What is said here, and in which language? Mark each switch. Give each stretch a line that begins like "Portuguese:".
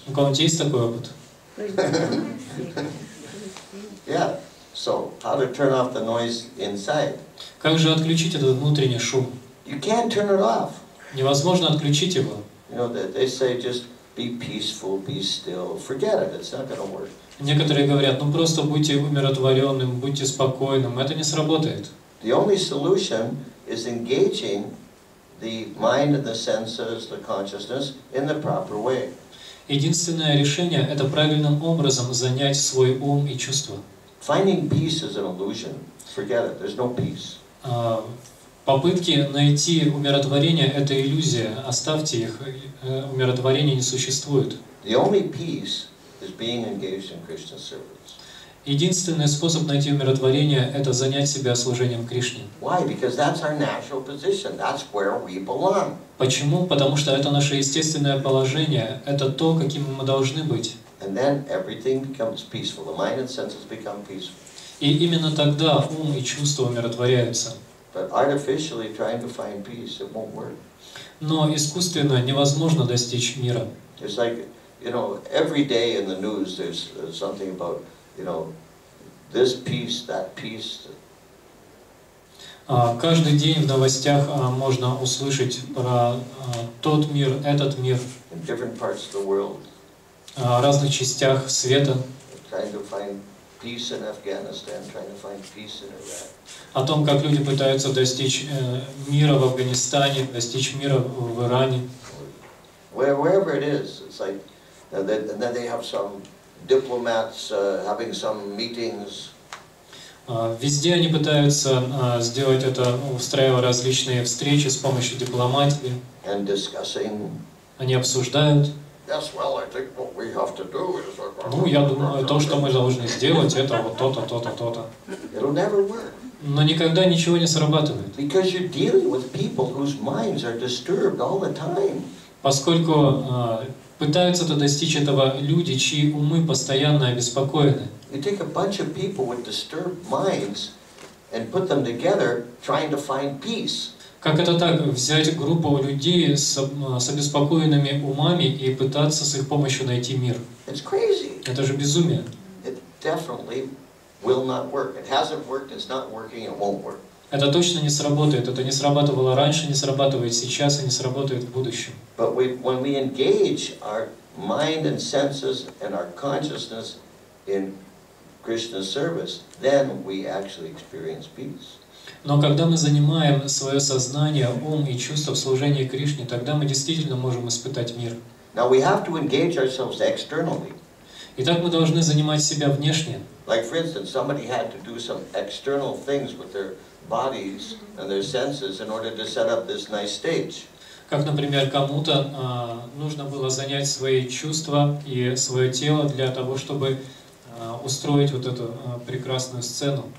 Russian: У кого-нибудь есть такой опыт?
English: Yeah. So how to turn off the noise inside?
Russian: Как же отключить этот внутренний шум?
English: You can't turn it off.
Russian: Невозможно отключить его.
English: You know, they say just be peaceful, be still. Forget it. It's not going to work.
Russian: Некоторые говорят, ну просто будьте умиротворенным, будьте спокойным. Это не сработает.
English: The only solution is engaging the mind and the senses, the consciousness in the proper way.
Russian: Единственное решение – это правильным образом занять свой ум и чувства.
English: Finding peace is an illusion. Forget it. There's no peace.
Russian: Попытки найти умиротворение – это иллюзия. Оставьте их. Умиротворения не существует.
English: The only peace is being engaged in Krishna service.
Russian: Единственный способ найти умиротворение – это занять себя служением Кришне.
English: Why? Because that's our natural position. That's where we belong.
Russian: Почему? Потому что это наше естественное положение. Это то, каким мы должны быть.
English: And then everything becomes peaceful. The mind and senses become peaceful.
Russian: И именно тогда ум и чувства умиротворяются.
English: But artificially trying to find peace, it won't work.
Russian: Но искусственно невозможно достичь мира.
English: It's like, you know, every day in the news there's something about, you know, this peace, that peace.
Russian: Каждый день в новостях можно услышать про тот мир, этот мир.
English: In different parts of the world.
Russian: В разных частях света.
English: Trying to find peace in Afghanistan, trying to find peace in Iraq.
Russian: О том, как люди пытаются достичь мира в Афганистане, достичь мира в Иране.
English: Wherever it is, it's like, and then they have some diplomats having some meetings.
Russian: Везде они пытаются сделать это, устраивая различные встречи с помощью дипломатии.
English: And discussing.
Russian: Они обсуждают.
English: Yes, well, I think what we have to do is.
Russian: Ну, я думаю, то, что мы должны сделать, это вот то-то, то-то, то-то.
English: It'll never work.
Russian: Но никогда ничего не срабатывает.
English: Because you're dealing with people whose minds are disturbed all the time.
Russian: Поскольку пытаются достичь этого люди, чьи умы постоянно обеспокоены.
English: You take a bunch of people with disturbed minds and put them together, trying to find peace.
Russian: Как это так, взять группу людей с обеспокоенными умами и пытаться с их помощью найти мир?
English: It's crazy.
Russian: Это же безумие.
English: It definitely will not work. It hasn't worked, it's not working, it won't work.
Russian: Это точно не сработает. Это не срабатывало раньше, не срабатывает сейчас и не сработает в будущем.
English: But when we engage our mind and senses and our consciousness in Krishna's service, then we actually experience peace.
Russian: Но когда мы занимаем свое сознание, ум и чувства в служении Кришне, тогда мы действительно можем испытать мир.
English: Now we have to engage ourselves externally.
Russian: Итак, мы должны занимать себя внешне.
English: Like for instance, somebody had to do some external things with their bodies and their senses in order to set up this nice stage.
Russian: Как, например, кому-то нужно было занять свои чувства и свое тело для того, чтобы устроить вот эту прекрасную сцену.